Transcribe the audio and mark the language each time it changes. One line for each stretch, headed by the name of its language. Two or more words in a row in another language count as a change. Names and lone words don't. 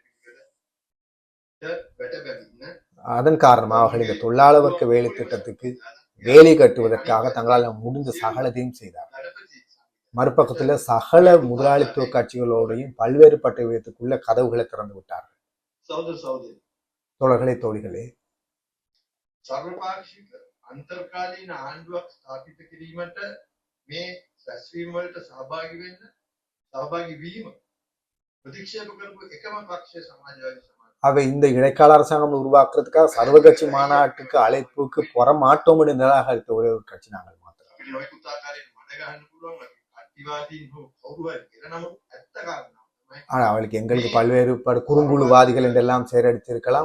Tamil: அதன் காரணமாக அவர்கள் இந்த தொழிலாளர் வர்க்க வேலை திட்டத்துக்கு வேலை கட்டுவதற்காக தங்களால் முடிந்த சகலத்தையும் செய்தார்கள். மறுபக்கத்துல சகல முதலாளித்துவ கட்சிகளோடையும் பல்வேறுபட்ட விதத்துக்குள்ள கதவுகளை திறந்து விட்டார்கள். தோழர்களே, தோழிகளே,
Sinhala: සර්වපාක්ෂික අන්තර්කාලීන ආණ්ඩුවක් ස්ථාපිත කිරීමට මේ රැස්වීම වලට සහභාගී වීම ප්‍රතික්ෂේප කරපු එකම පක්ෂය සමාජවාදී සමාජය.
Tamil: அவை இந்த இடைக்கால அரசாங்கம் உருவாக்குறதுக்காக சர்வகட்சி மாநாட்டுக்கு அழைப்புக்கு புறமாட்டோம் என்று நிராகரித்த ஒரே ஒரு கட்சி நாங்கள் மாத்திரம். ஆனா அவளுக்கு எங்களுக்கு பல்வேறு குறுங்குழுவாதிகள் என்றெல்லாம் சேரடித்திருக்கலாம்.